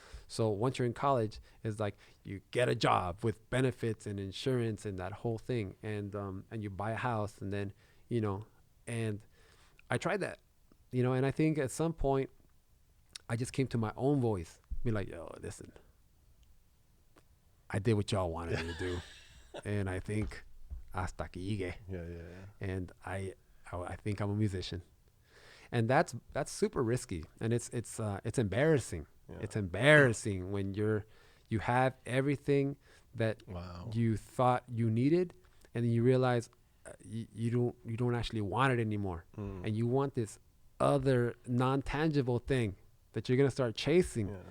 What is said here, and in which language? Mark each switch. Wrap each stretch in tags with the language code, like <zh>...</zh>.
<en>So once you're in college, it's like you get a job with benefits and insurance and that whole thing. And you buy a house, and then, you know, and I tried that, you know, and I think at some point I just came to my own voice, be like, yo, listen, I did what y'all wanted me to do. And I think</en> <es>hasta aquí llegué.</es> <en>And I think I'm a musician. And that's super risky. And it's embarrassing. It's embarrassing when you have everything that you thought you needed, and then you realize you don't actually want it anymore, and you want this other non-tangible thing that you're gonna start chasing.</en>